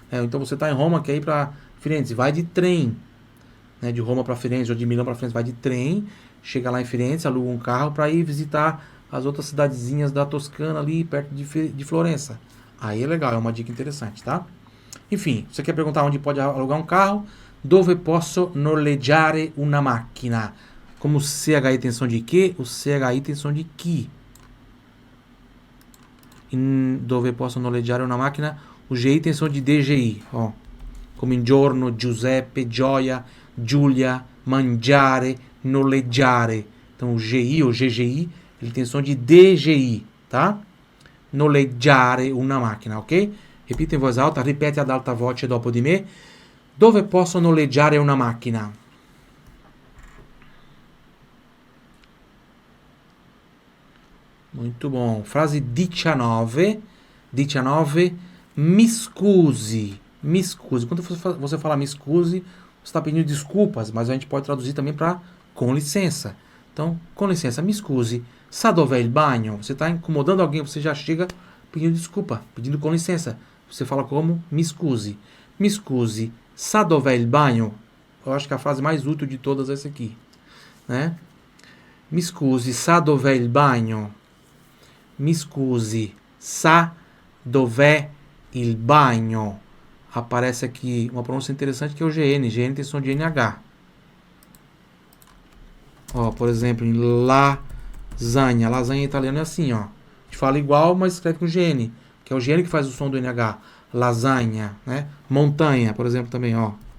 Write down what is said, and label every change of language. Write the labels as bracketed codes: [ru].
[pt] Então, você está em Roma, quer ir para Firenze, vai de trem. Né? De Roma para Firenze ou de Milão para Firenze, vai de trem. Chega lá em Firenze, aluga um carro para ir visitar as outras cidadezinhas da Toscana ali, perto de Florença. Aí é legal, é uma dica interessante, tá? Enfim, você quer perguntar onde pode alugar um carro? [it] Dove posso noleggiare una macchina? [pt] Como o CHI tem som de que? O CHI tem som de chi. [it] Dove posso noleggiare una macchina? [pt] O GI tem som de DGI, ó. Como in giorno, Giuseppe, gioia, Giulia, mangiare, noleggiare. Então o GI ou GGI, ele tem som de DGI, tá? [it] Noleggiare una macchina, [pt] ok? Repita em voz alta, [it] ripete ad alta voce dopo di me. Dove posso noleggiare una macchina? [pt] Muito bom. Frase 19. 19. [it] Mi scusi. Mi scusi. [pt] Quando você fala [it] mi scusi, [pt] você está pedindo desculpas, mas a gente pode traduzir também para com licença. Então, com licença, [it] mi scusi. Sa dov'è il bagno? [pt] Você está incomodando alguém, você já chega pedindo desculpa, pedindo com licença. Você fala como [it] mi scusi. Mi scusi. Sa dov'è il bagno? [pt] Eu acho que a frase mais útil de todas é essa aqui, né? [it] Mi scusi, sa dov'è il bagno? Mi scusi, sa dov'è il bagno? [pt] Aparece aqui uma pronúncia interessante que é o GN. GN tem som de NH. Ó, por exemplo, em lasanha. Lasanha em italiano é assim, ó. A gente fala igual, mas escreve com GN, que é o GN que faz o som do NH. Lasanha, né? Montanha, por exemplo, também, ó.